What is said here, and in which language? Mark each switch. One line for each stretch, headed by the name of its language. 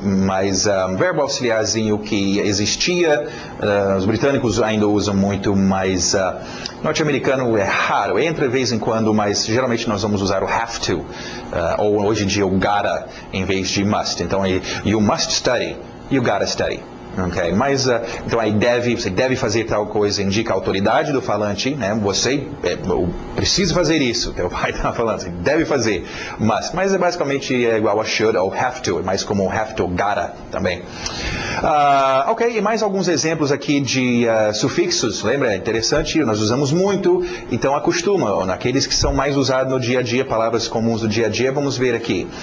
Portuguese: Mas verbo auxiliarzinho que existia, os britânicos ainda usam muito, mas norte-americano é raro. Entra de vez em quando, mas geralmente nós vamos usar o have to, ou hoje em dia o gotta em vez de must.
English: Então, you must study, you gotta study. Okay.
Portuguese: Mas, então aí você deve fazer tal coisa, indica a autoridade do falante, né? Você precisa fazer isso, teu pai está falando, você deve fazer, mas é basicamente igual a should ou have to, é mais como have to, gotta também. Ok, e mais alguns exemplos aqui de sufixos, lembra? É interessante, nós usamos muito, então acostuma, naqueles que são mais usados no dia a dia, palavras comuns do dia a dia, vamos ver aqui.